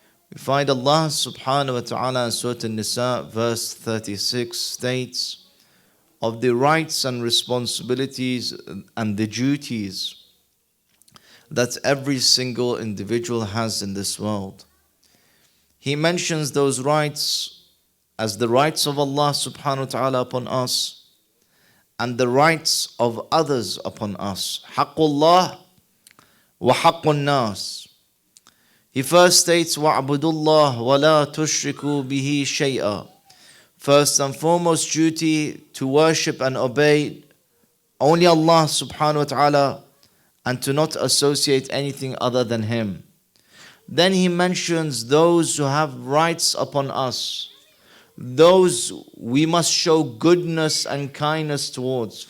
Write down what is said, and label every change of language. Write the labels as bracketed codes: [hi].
[en] We find Allah subhanahu wa ta'ala in Surah An-Nisa verse 36 states of the rights and responsibilities and the duties that every single individual has in this world. He mentions those rights as the rights of Allah subhanahu wa ta'ala upon us and the rights of others upon us. [ar] Haqqullah wa haqqun nas. [en] He first states, [ar] وَعْبُدُ اللَّهِ وَلَا تُشْرِكُوا بِهِ شَيْئًا. [en] First and foremost duty to worship and obey only Allah subhanahu wa ta'ala and to not associate anything other than Him. Then he mentions those who have rights upon us, those we must show goodness and kindness towards.